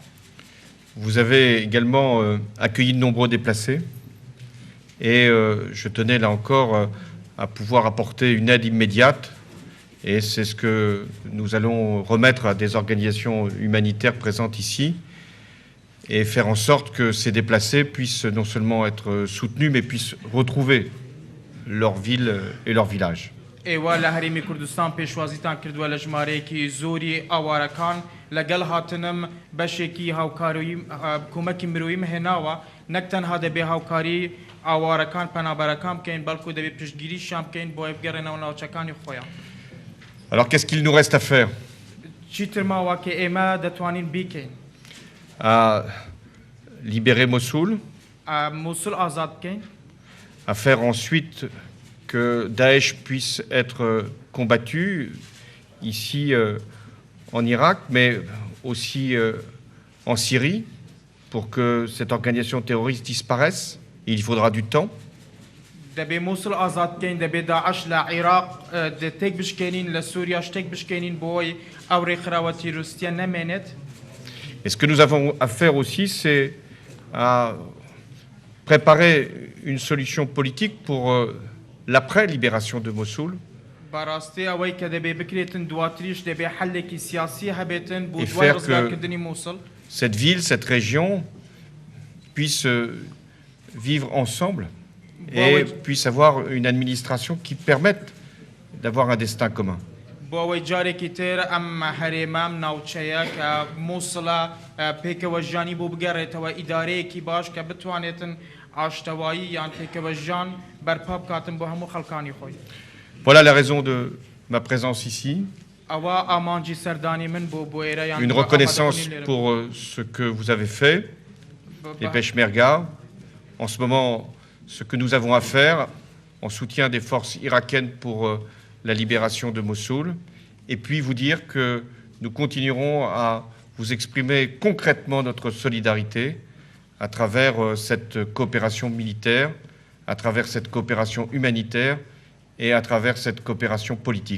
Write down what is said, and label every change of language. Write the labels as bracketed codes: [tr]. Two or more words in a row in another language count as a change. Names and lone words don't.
[fr] Vous avez également accueilli de nombreux déplacés. Et je tenais là encore à pouvoir apporter une aide immédiate. Et c'est ce que nous allons remettre à des organisations humanitaires présentes ici et faire en sorte que ces déplacés puissent non seulement être soutenus, mais puissent retrouver leur ville et leur village. [ckb] ئێوە لە هەرێمی کوردستان پێشوازیتان کردووە لە ژمارەیەکی زۆری ئاوارەکان لەگەڵ هاتنم بەشێکی هاوکاروی کۆمەکی مرۆیی هێناوە نەکتەنها دەبێ هاوکاری ئاوارەکان پەنابەرەکان بکەین بەڵکو دەبێ پشتگیریشیان بکەین بۆ بگەڕێنەوە ناوچەکانی خۆیان. [fr] Alors qu'est-ce qu'il nous reste à faire? [ckb] چیتر ماوە کە ئێمە دەتوانین بیکەین؟ [fr] À libérer Mossoul, [ckb] مووسول ئازاد بکەین، [fr] à faire ensuite que Daesh puisse être combattu ici en Irak, mais aussi en Syrie, pour que cette organisation terroriste disparaisse. Il faudra du temps. [ckb] دەبێ مووسول ئازاد بکەین، دەبێ داعش لە عێراق تێک بشکێنین، لە سووریا شتێک بشکێنین بۆی ئەو ڕێکخراوە تیرۆریستیە نەمێنێت. [fr] Et ce que nous avons à faire aussi, c'est à préparer une solution politique pour l'après-libération de Mossoul. [ckb] بەڕاستی ئەوەی کە دەبێ بکرێتن دواتریش دەبێ حەلێکی سیاسی هەبێتن بۆ [fr] Et [ckb] دوای [fr] faire que [ckb] ڕزگارکردنی مووسڵ. [fr] cette ville, cette région puisse vivre ensemble et puisse avoir une administration qui permette d'avoir un destin commun. [ckb] بۆ ئەوەی جارێکی تر ئەم هەرێمام ناوچەیە کە مووسڵە پێکەوە ژیانی بۆ بگەڕێتەوە ئیدارەیەکی باش کە بتوانێتن ئاشتەوایی یان پێکەوە ژیان بەرپا بکاتن بۆ هەموو خەڵکانی خۆی. [fr] Voilà la raison de ma présence ici. [ckb] ئەوە ئامانجی سەردانی من بۆ ئێرە یان [fr] Une reconnaissance pour ce que vous avez fait, les Peshmerga. En ce moment, ce que nous avons à faire en soutien des forces irakiennes pour la libération de Mossoul. Et puis vous dire que nous continuerons à vous exprimer concrètement notre solidarité à travers cette coopération militaire, à travers cette coopération humanitaire et à travers cette coopération politique.